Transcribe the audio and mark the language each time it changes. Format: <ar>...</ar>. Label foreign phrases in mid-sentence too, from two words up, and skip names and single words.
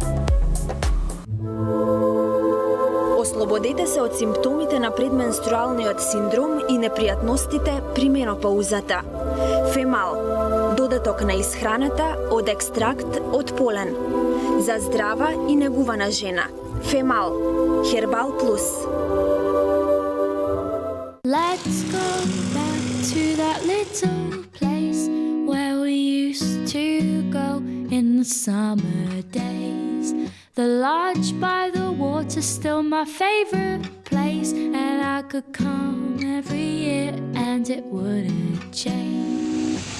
<mk>Ослободете се од симптомите на предменструалниот синдром и непријатностите при менопаузата. Фемал – додаток на исхраната од екстракт од полен. За здрава и негувана жена. Фемал – Хербал Плюс.</mk> <en>Let's go back to that little place where we used to go in the summer days. The lodge by the water's still my favorite place, and I could come every year and it wouldn't change.</en>